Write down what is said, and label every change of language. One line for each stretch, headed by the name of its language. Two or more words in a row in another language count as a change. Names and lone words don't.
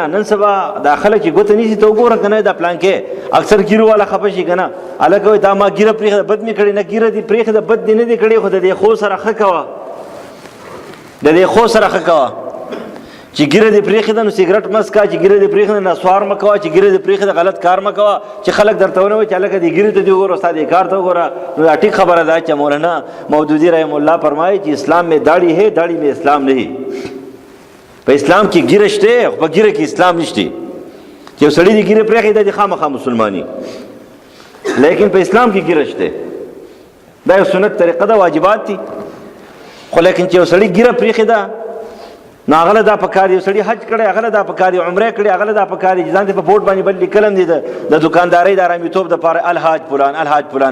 Pashto: نن سبا دا خلک چې ګوته نیسي ته وګوره که نه دا پلان کې اکثر ګیرو والا خفه شي که نه، هلکه وایي دا ما ګیره پرېښده بد مې کړې، نه ګیره دې پرېښده بد دې نه دې کړې، خو د دې خو سره ښه کوه، د دې خو سره ښه کوه. چې ګیره دې پرېښده نو سګرټ مه څکه، چې ګیره دې پرېښده نسوار مه کوه، چې ګیره دې پرېښده غلط کار مه کوه. چې خلک درته ونه وایي چې هلکه دې ګیرې ته دې وګوره، ستا دې کار ته وګوره، نو دا ټیک خبره ده چې مولانا مودودي رحم الله فرمایي چې
Urdu: اسلام میں داڑھی ہے داڑھی میں اسلام نہیں.
Pashto: په اسلام کې ګیره شته خو په ګیره کې اسلام نشته. چې یو سړي دې ګیره پرېښده دې خامخا مسلماني، لیکن په اسلام کې ګیره شته. دا یو سنت طریقه ده، واجبات دي، خو لیکن چې یو سړي ګیره پرېښده نو هغه له دا پکار یو سړي حج کړی، هغه له دا پکار عمره کړی، هغه له دا پکار چې ځان دې په بورډ باندې بل لیکلم دي د دکاندارۍ د آرامیتوب دپاره الحاج فلان الحاج فلان.